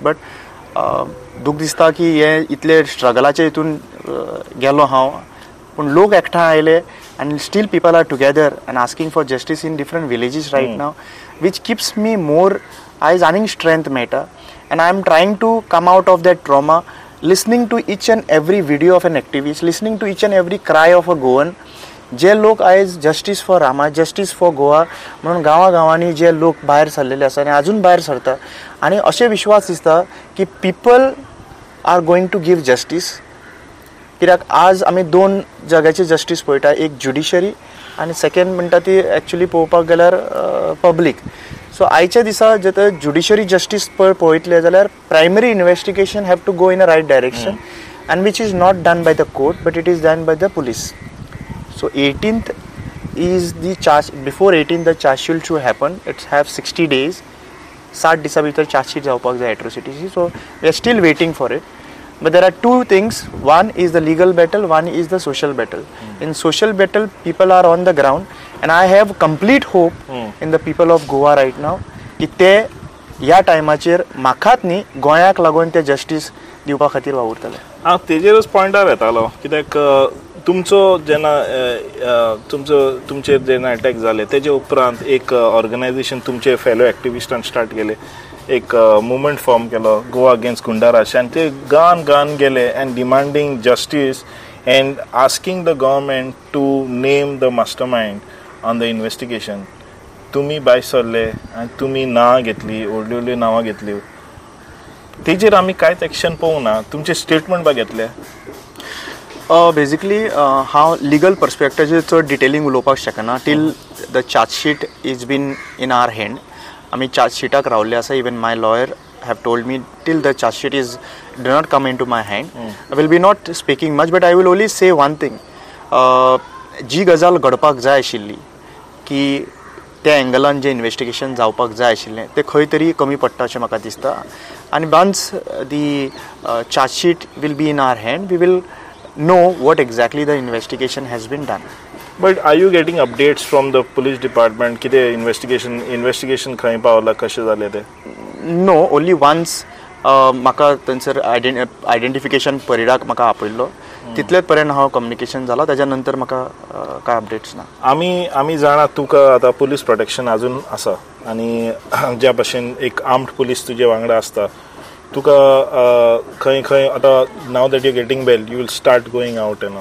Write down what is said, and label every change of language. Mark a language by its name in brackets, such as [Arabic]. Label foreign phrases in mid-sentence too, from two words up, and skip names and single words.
[English] But [Konkani] दूख दिसता की हे इतले स्ट्रगलाचे हितून गेलो हांव, पूण लोक एकठांय आयले [English] and still people are together and asking for justice in different villages right now, which keeps me more [Konkani] आयज आनीक [English] strength मेळटा. And I am trying to come out of that trauma, listening to each and every video of an activist, listening to each and every cry of a Goan. [Konkani] जे लोक आयज [English] Justice for Rama, Justice for Goa [Konkani] म्हणून गांवांनी जे लोक भायर सरलेले आसा आनी अजून भायर सरता, आनी अशें विश्वास दिसता की [English] people are going to give justice. [Konkani] कित्याक आज आमी दोन जगाची जस्टीस पळयता, एक ज्युडिशरी आनी सेकेंड म्हणटा ती एक्चुली पळोवपाक गेल्यार पब्लीक. [English] सो [Konkani] आयच्या दिसा जे ज्युडिशरी जस्टीस पळयतले जाल्यार [English] primary investigation have to go in a right direction, and which is not done by the court but it is done by the police. So 18th is the charge. Before 18th the charge sheet should happen. It's have 60 days. 60 [Konkani] दिसा भितर [English] charge sheet [Konkani] जावपाक जाय [English] atrocities. So we are still waiting for it. But there are two things. One is the legal battle. One is the social battle. In social battle, people are on the ground, and I have complete hope in the people of Goa right now. [Konkani] की ते ह्या टायमाचेर म्हाकाच न्ही गोंयाक लागून ते जस्टीस दिवपा खातीर वावुरतले. हांव तेजेरूच पॉयंटार येतालो, कित्याक तुमचो जेन्ना तुमचेर जेन्ना अटॅक जाले तेजे उपरांत एक ऑर्गनायजेशन तुमचे फेलो एक्टिविस्टान स्टार्ट केले, एक मुवमेंट फॉर्म केलो गोवा अगेन्स्ट गुंडाराज आनी ते गान गेले [English] and demanding justice and asking the government to name the master mind on the investigation. [Konkani] तुमी भायर सरले आनी तुमी नांवां घेतली, व्हडली नांवां घेतली. तेजेर आमी कांयच एक्शन पळोवंक ना. तुमचे स्टेटमेंट बा घेतले. बेजिकली हांव लिगल पर्सपेक्टिवाचेर चड डिटेलिंग उलोवपाक शकना [English] till the chargesheet is been in our hand. [Konkani] आमी चार्जशीटाक रावल्ले आसा. [English] even my lawyer have told me till the chargesheet is do not come in to my hand. I will be not speaking much but I will only say one thing. [Konkani] जी गजाल घडपाक जाय आशिल्ली की त्या एंगलान जें इन्व्हेस्टिगेशन जावपाक जाय आशिल्लें तें खंय तरी कमी पडटा अशें म्हाका दिसता. [English] आनी once the chargesheet will be in our hand we will know what exactly the investigation has been done. But are you getting updates from the police department? [Konkani] किती investigation खंय पावला, कशें जालें तें? [English] No, only once [Konkani] म्हाका थंयसर आयडेंटिफिकेशन परेडाक म्हाका आपयल्लो. तितलेच पर्यंत हांव कम्युनिकेशन जाला. ताच्या नंतर म्हाका कांय अपडेट्स ना. आमी जाणा तुका आतां पुलीस प्रोटेक्शन अजून आसा आनी ज्या भशेन एक [English] armed police [Konkani] तुजे वांगडा आसता तुका खंय आतां [English] now that you getting bail you will start going out you know.